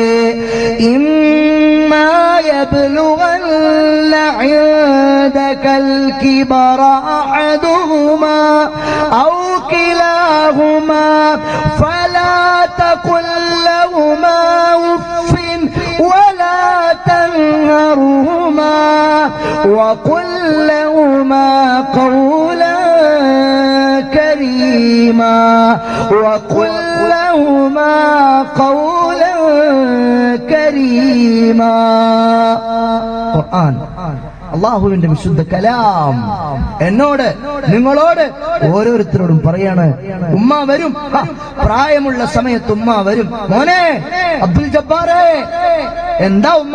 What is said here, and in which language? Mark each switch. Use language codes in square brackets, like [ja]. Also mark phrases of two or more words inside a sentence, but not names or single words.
[ar] إما يبلغن عندك الكبر أحدهما أو كلاهما فلا تقل لهما أف ولا تنهرهما وقل لهما قولا كريما وقل لهما قولا كريما. [ml] ഖുർആൻ, അള്ളാഹുവിന്റെ വിശുദ്ധ കലാം എന്നോട്, നിങ്ങളോട്, ഓരോരുത്തരോടും പറയാണ്. ഉമ്മ വരും, പ്രായമുള്ള സമയത്ത് ഉമ്മ വരും. മോനെ അബ്ദുൽ ജബ്ബാറേ, എന്താ ഉമ്മ?